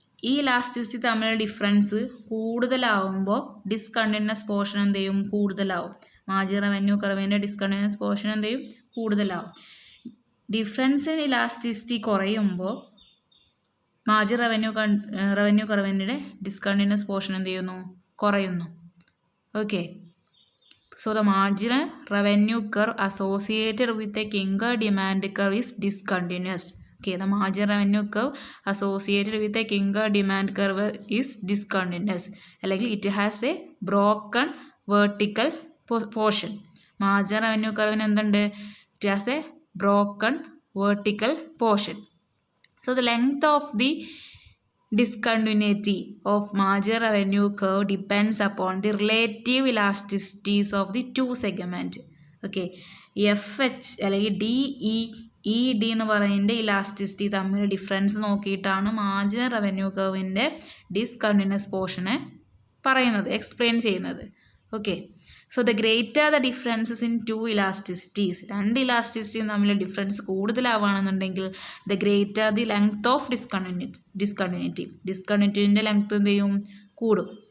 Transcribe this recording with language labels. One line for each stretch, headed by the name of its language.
Malayalam: ഈ ഇലാസ്റ്റിസിറ്റി തമ്മിലുള്ള difference കൂടുതലാവുമ്പോൾ discontinuous portion എന്ത് ചെയ്യും, കൂടുതലാവും. മാർജിനൽ റവന്യൂ കർവിൻ്റെ ഡിസ്കണ്ടിന്യൂസ് പോർഷൻ എന്ത് ചെയ്യും, കൂടുതലാവും. ഡിഫറൻസ് ഇൻ ഇലാസ്റ്റിസിറ്റി കുറയുമ്പോൾ മാർജിനൽ റവന്യൂ കർവിൻ്റെ ഡിസ്കണ്ടിന്യൂസ് പോർഷൻ എന്ത് ചെയ്യുന്നു, കുറയുന്നു.
English: Okay, so the marginal revenue curve associated with the kinger demand curve is discontinuous. Okay, the marginal revenue curve associated with the kinger demand curve is discontinuous. അല്ലെങ്കിൽ it has a broken vertical portion. marginal revenue curve എന്തുണ്ട്, it has a broken vertical portion. So the length of the discontinuity of marginal revenue curve depends upon the relative elasticities of the two segments.
Malayalam: Okay, FH അല്ലെങ്കിൽ DED എന്ന് പറയുന്ന elasticity തമ്മിൽ difference നോക്കിയിട്ടാണ് marginal revenue കർവിൻ്റെ discontinuous പോർഷനെ പറയുന്നത്, explain ചെയ്യുന്നത്. Okay,
English: so the greater the differences in two elasticities,
Malayalam: രണ്ട് ഇലാസ്റ്റിസിറ്റിയും തമ്മിൽ difference കൂടുതലാവുകയാണെന്നുണ്ടെങ്കിൽ the greater the length of ഡിസ്കണ്ടിന്യൂറ്റിൻ്റെ length എന്ത് ചെയ്യും, കൂടും.